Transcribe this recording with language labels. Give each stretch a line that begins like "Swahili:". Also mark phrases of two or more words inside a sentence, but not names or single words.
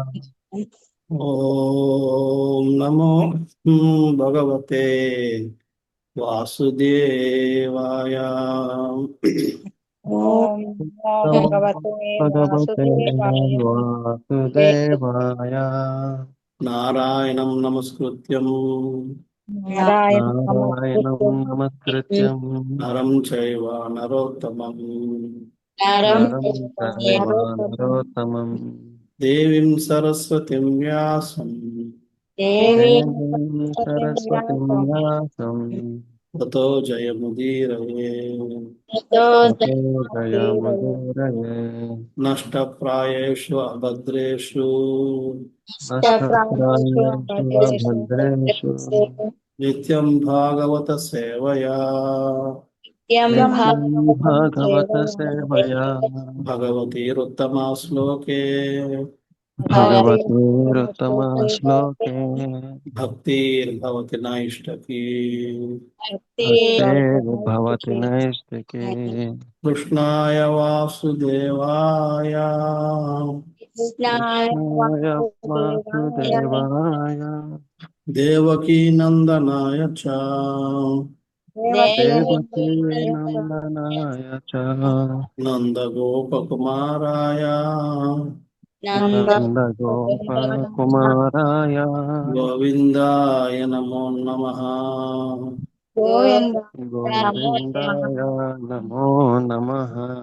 Sanskrit: ఓం నమో భగవతే వాసుదేవాయ. ఓం నమో నమో భగవతే భగవతే వాసుదేవాయ. వాసుదేవాయ. నారాయణం నమస్కృత్యం నారాయణ నారాయణం నమస్కృత్యం నమస్కృత్యం నరం చైవ నరోత్తమం నరం చైవ నరోత్తమం నరోత్తమం దేవీం సరస్వతిం వ్యాసం దేవీ దేవీం సరస్వతిం వ్యాసం తతో జయముదీరయే. తతో జయముదీరయే. నష్టప్రాయేషు అభద్రేషు నష్టప్రాయేషు అభద్రేషు నిత్యం భాగవత సేవయా నిత్యం భాగవత సేవయా. భగవతీరుత్తమా శ్లోకే భగవతీరుత్తమ శ్లోకే భక్తిర్భవతి నైష్టకీ. భక్తిర్భవతి నైష్టికీ. కృష్ణాయ వాసుదేవాయ కృష్ణాయ వాసుదేవాయ దేవకీ నందనాయ చ దేవకీ నందనాయ చ నందగోపకుమారాయ నందగోపకుమారాయ గోవిందాయ నమో నమః. గోవింద గోవిందాయ నమో నమః.